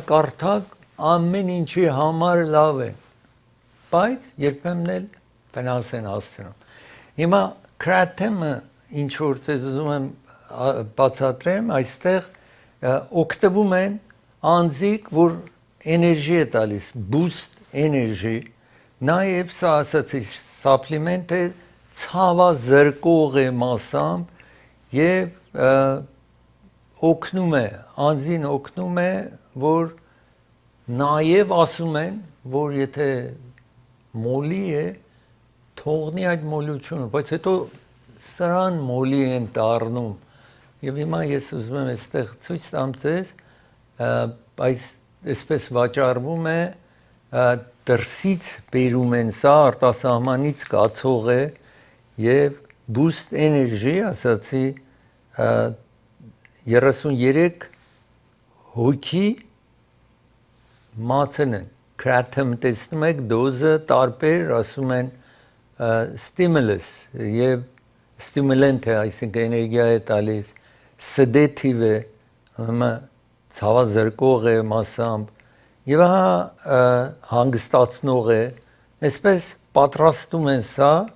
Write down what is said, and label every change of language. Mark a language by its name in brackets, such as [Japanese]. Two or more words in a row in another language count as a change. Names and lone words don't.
[Armenian] կարդակ ամեն ինչի համար լավ է, բայց երբեմն էլ վնաս են հասցնում։ Հիմա Kratom-ը ինչ որ ցեզ ուզում եմ բացատրեմ, այստեղ օգտվում են անձիկ, որ էներգի է տալիս, [English] boost energy, [Armenian] նաև սա ասացի սապլիմենտ է, ցավազրկող է մասամբ եւ օգնում է, անձին օգնում է, որ նաև ասում են, որ եթե մոլի է, թողնի այդ մոլությունը, բայց հետո սրան մոլի են դառնում։ Եվ հիմա ես ուզում եմ այստեղ ցույց տամ ձեզ, այս այսպես վաճառվում է, դրսից բերում են սա, արտասահմանից կացող է եւ [English] boost energy, [Armenian] ասացի 33 հոգի մացն են, Kratom տեսնում եք, դոզը տարբեր, ասում են stimulus եւ stimulant է, այսինքն էներգիա է տալիս, sedative է, ցավազրկող է մասամբ, եւ հանգստացնող է, այսպես պատրաստում են սա,